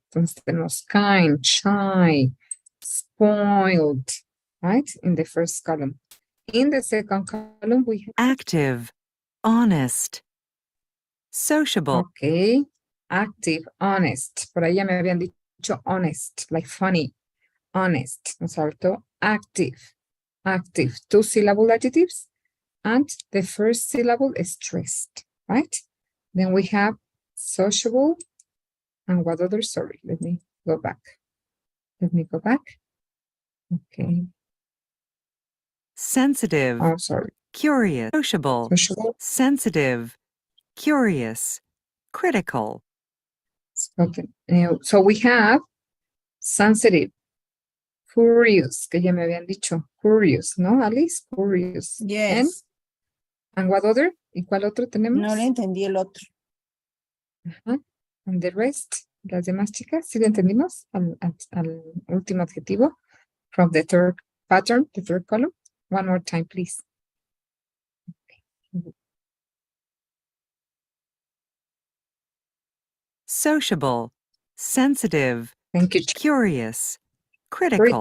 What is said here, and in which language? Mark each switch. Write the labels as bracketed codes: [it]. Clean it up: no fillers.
[en] Entonces tenemos kind, shy, spoiled, right? In the first column. In the second column, we have, active, honest, sociable, okay, active, honest. [es] Por ahí ya me habían dicho honest, [en] like funny, honest. [es] Nos faltó [en] active, active. 2 syllable adjectives. And the first syllable is stressed, right? Then we have sociable. And what other? Sorry, let me go back. Let me go back. Okay. sensitive, Oh, sorry. curious, sociable, Sociable. sensitive, curious, critical, Okay. So we have sensitive, curious, [es] que ya me habían dicho. [en] Curious, ¿no, Alice? Curious. Yes. And what other? [es] ¿Y cuál otro tenemos? No le entendí el otro. Ajá. [en] And the rest, [es] las demás chicas, ¿sí le entendimos? Al último adjetivo. [en] From the third pattern, the third column. One more time, please. sociable, sensitive, Thank you. curious, critical,